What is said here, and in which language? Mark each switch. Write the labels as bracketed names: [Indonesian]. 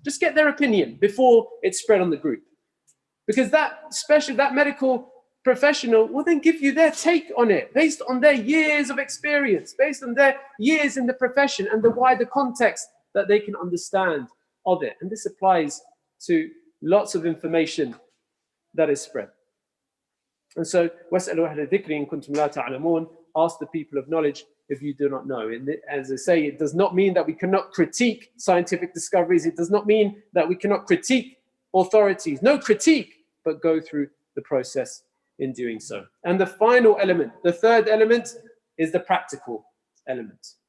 [English] Just get their opinion before it's spread on the group. Because that medical professional will then give you their take on it, based on their years of experience, based on their years in the profession and the wider context that they can understand of it. And this applies to lots of information that is spread. And so, [Arabic] وَاسْأَلُوا أَهْلَ الذِّكْرِ إِن كُنتُمْ لَا تَعْلَمُونَ. [English] Ask the people of knowledge if you do not know. And as I say, it does not mean that we cannot critique scientific discoveries. It does not mean that we cannot critique authorities. No critique, but go through the process in doing so. And the final element, the third element, is the practical element.